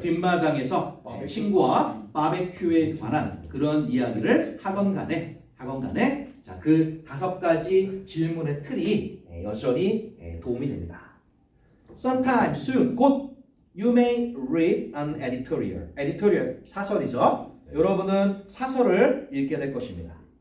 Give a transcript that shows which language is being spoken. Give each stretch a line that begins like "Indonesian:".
Korean: 뒷마당에서 친구와 바베큐에 관한 그런 이야기를 하건 간에 자, 그 5가지 질문의 틀이 여전히 도움이 됩니다.
English: Sometime soon,
Korean: 곧
English: you may read an editorial.
Korean: editorial 사설이죠. 여러분은 사설을 읽게 될 것입니다.